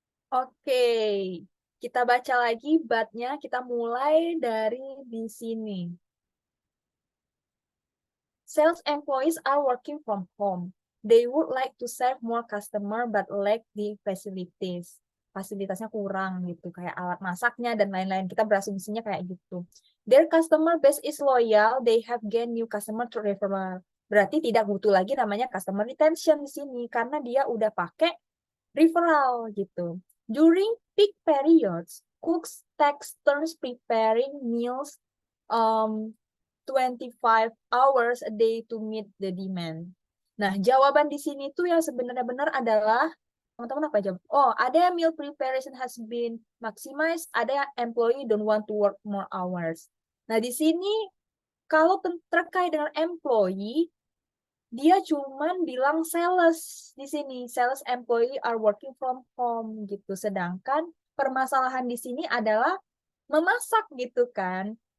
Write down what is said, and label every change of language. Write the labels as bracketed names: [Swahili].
[Indonesian] Oke, kita baca lagi but-nya, kita mulai dari di sini. [English] Sales employees are working from home. They would like to serve more customer but lack the facilities. [Indonesian] Fasilitasnya kurang gitu, kayak alat masaknya dan lain-lain. Kita berasumsinya kayak gitu. [English] Their customer base is loyal. They have gained new customer through referral. [Indonesian] Berarti tidak butuh lagi namanya customer retention di sini karena dia udah pakai referral gitu. [English] During peak periods, cooks takes turns preparing meals 25 hours a day to meet the demand. [Indonesian] Nah, jawaban di sini tuh yang sebenarnya benar adalah, teman-teman apa jawab? Oh, ada yang [English] meal preparation has been maximized, [Indonesian] ada yang [English] employee don't want to work more hours. [Indonesian] Nah, di sini kalau terkait dengan employee, dia cuman bilang sales di sini. [English] Sales employee are working from home [Indonesian] gitu. Sedangkan permasalahan di sini adalah memasak gitu kan.